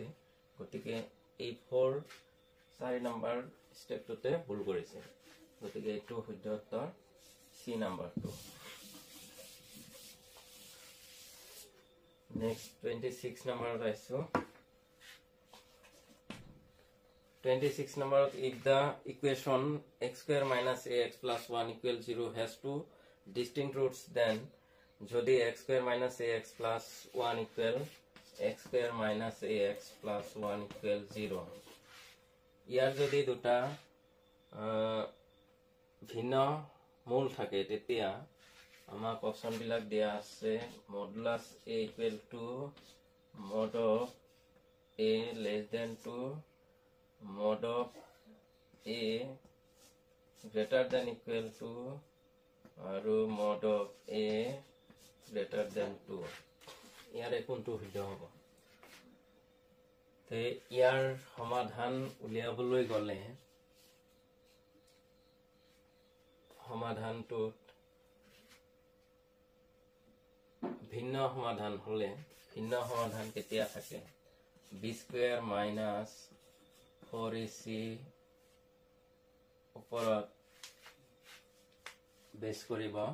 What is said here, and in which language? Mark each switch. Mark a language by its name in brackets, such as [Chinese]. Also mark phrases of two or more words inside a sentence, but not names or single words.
[Assamese] গতিকে এই 4 নম্বৰ ষ্টেপটোতে ভুল কৰিছে। গতিকে এইটো শুদ্ধ উত্তৰ C নম্বৰটো। নেক্সট 26 নম্বৰত আহিছোঁ। 26 নম্বৰত, [English] if the equation x² - ax + 1 = 0 has two distinct roots, then যদি x² - ax + 1 = x² - ax + 1 = 0, [Assamese] ইয়াৰ যদি দুটা ভিন্ন মূল থাকে তেতিয়া আমাক অপশ্যনবিলাক দিয়া আছে মডুলাছ a = [English] mod of a < 2, mod of a greater than equal to [Assamese] আৰু [English] mod of a greater than 2। [Assamese] ইয়াৰে কোনটো শুদ্ধ হ'ব? তে ইয়াৰ সমাধান উলিয়াবলৈ গ'লে সমাধানটোত ভিন্ন সমাধান হ'লে, ভিন্ন সমাধান কেতিয়া থাকে, b² - 4ac ওপৰত বেছ কৰিব।